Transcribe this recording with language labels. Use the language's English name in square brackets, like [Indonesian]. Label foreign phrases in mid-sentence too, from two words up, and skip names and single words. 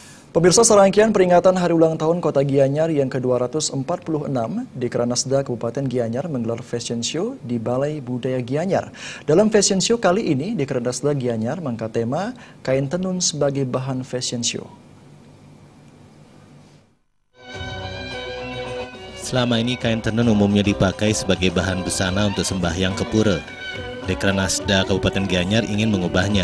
[Indonesian] Pemirsa, serangkaian peringatan Hari Ulang Tahun Kota Gianyar yang ke-246, Dekranasda Kabupaten Gianyar menggelar [English] fashion show [Indonesian] di Balai Budaya Gianyar. Dalam [English] fashion show [Indonesian] kali ini, Dekranasda Gianyar mengangkat tema kain tenun sebagai bahan [English] fashion show. [Indonesian] Selama ini kain tenun umumnya dipakai sebagai bahan busana untuk sembahyang ke pura. Dekranasda Kabupaten Gianyar ingin mengubahnya.